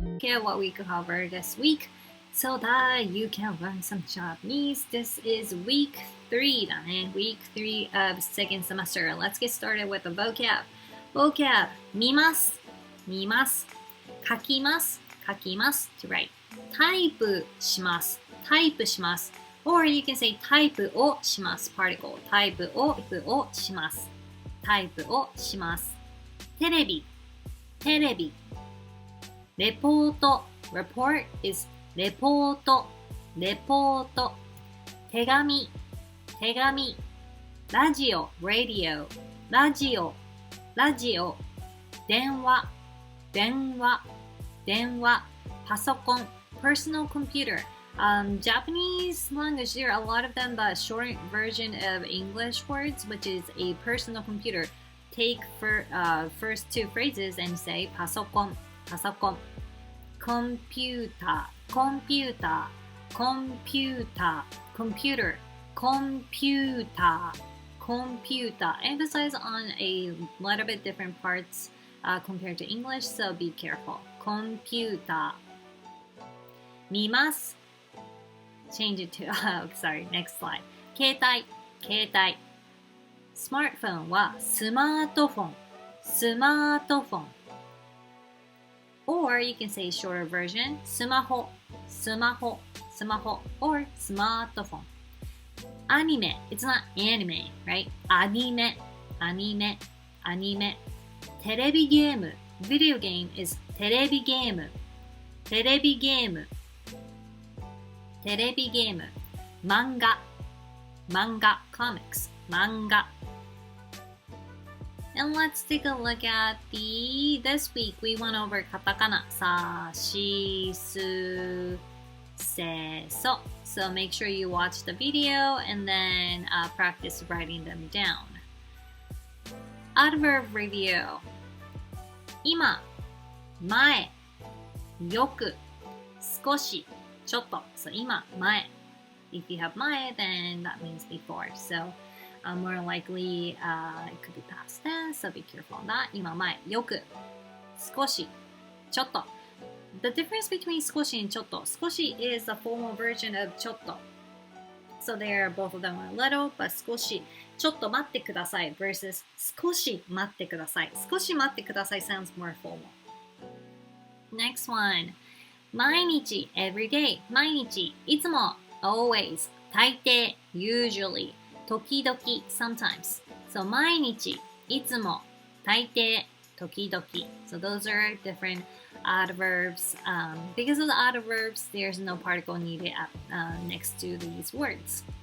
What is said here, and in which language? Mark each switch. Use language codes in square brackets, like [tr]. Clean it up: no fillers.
[en] at what we covered this week so that you can learn some Japanese. This is week 3 [ja] だね。 [en] Week 3 of second semester. Let's get started with the vocab. Vocab [ja] 見ます、見ます。書きます、書きます [en] to write. [ja] タイプします、タイプします。 [en] Or you can say [ja] タイプをします。 Particle タイプをします。タイプをします。テレビ、テレビ。レポート [en] report [ja] is レポート、レポート。手紙、手紙。ラジオ [en] radio [ja] ラジオ、ラジオ。電話、電話、電話。 [en] パソコン personal computer. Japanese language, there are a lot of them, but short version of English words, which is a personal computer. Take first two phrases and say [ja] パソコン、パソコン。 [en] computer, computer, computer, computer, computer, computer. Emphasize on a little bit different parts compared to English, so be careful. Computer. [ja] 見ます。 [en] Change it to, sorry, next slide. [ja] 携帯、携帯。スマートフォンはスマートフォン、スマートフォン。 [en] Or you can say shorter version, [ja] スマホ、スマホ、スマホ [en] or [ja] スマートフォン。アニメ [en] it's not anime, right? [ja] アニメ、アニメ、アニメ。テレビゲーム [en] video game [ja] is テレビゲーム、テレビゲーム、テレビゲーム。漫画、漫画 [en] comics [ja] 漫画。 [en] And let's take a look at this week we went over katakana sa, shi, su, se, so. So make sure you watch the video and then practice writing them down. Adverb review. [ja] 今、前、よく、少し、ちょっと。 [en] So [ja] 今、前。 [en] If you have [ja] 前, [en] then that means before. So more likely it could be past tense, so be careful on that. [ja] 今前、よく、少し、ちょっと。 [en] The difference between [ja] 少し [en] and [ja] ちょっと。 [en] 少し is a formal version of ちょっと。 So there, both of them are little, but [ja] 少し、ちょっと待ってください [en] versus [ja] 少し待ってください。少し待ってください sounds more formal. [en] Next one. [ja] 毎日 [en] every day [ja] 毎日いつも [en] always [ja] 大抵 [en] usually [ja] 時々 [en] sometimes so [ja] 毎日いつも大抵時々 [en] so those are different adverbs because of the adverbs there's no particle needed next to these words.